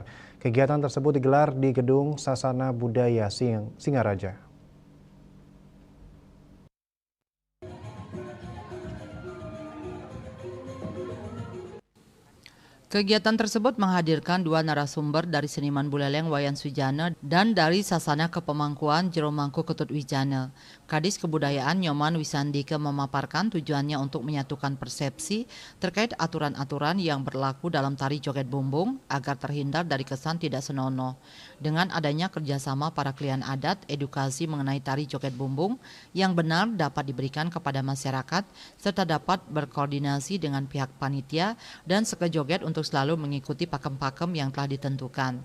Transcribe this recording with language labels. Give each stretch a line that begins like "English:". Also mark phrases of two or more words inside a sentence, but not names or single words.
Indonesian: Kegiatan tersebut digelar di Gedung Sasana Budaya Singaraja. Kegiatan tersebut menghadirkan dua narasumber dari seniman Buleleng Wayan Sujana dan dari Sasana Kepemangkuan Jero Mangku Ketut Wijana. Kadis Kebudayaan Nyoman Wisandike memaparkan tujuannya untuk menyatukan persepsi terkait aturan-aturan yang berlaku dalam tari joget bumbung agar terhindar dari kesan tidak senonoh. Dengan adanya kerjasama para klien adat, edukasi mengenai tari joget bumbung yang benar dapat diberikan kepada masyarakat serta dapat berkoordinasi dengan pihak panitia dan sekejoget untuk selalu mengikuti pakem-pakem yang telah ditentukan.